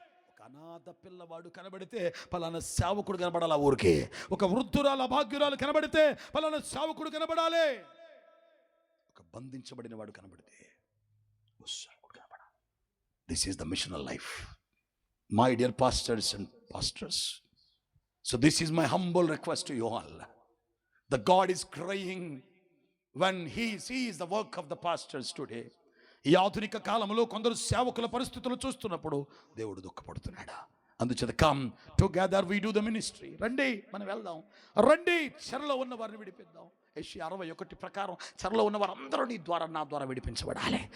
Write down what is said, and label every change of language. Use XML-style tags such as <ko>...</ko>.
<te>ఒక అనాథ పిల్లవాడు కనబడితే పలానా సేవకుడు కనబడాలి ఊరికి. ఒక వృద్ధురాలు అభాగ్యురాలు కనబడితే పలానా సేవకుడు కనబడాలి. ఒక బంధించబడిన వాడు కనబడితే సేవకుడు కనబడాలి.</te> <en>This is the missional life, my dear pastors and pastors. So this is my humble request to you all. The God is crying when he sees the work of the pastors today.</en> <te>ఈ ఆధునిక కాలంలో కొందరు సేవకుల పరిస్థితులు చూస్తున్నప్పుడు దేవుడు దుఃఖపడుతున్నాడు. అందుచేత</te> <en>Come together we do the ministry.</en> <te>రండి మనం వెళ్దాం, రండి చెరలో ఉన్న వారిని విడిపిద్దాం. యెషయా 61 ప్రకారం చెరలో ఉన్న వారందరూ నీ ద్వారా నా ద్వారా విడిపించబడాలి.</te>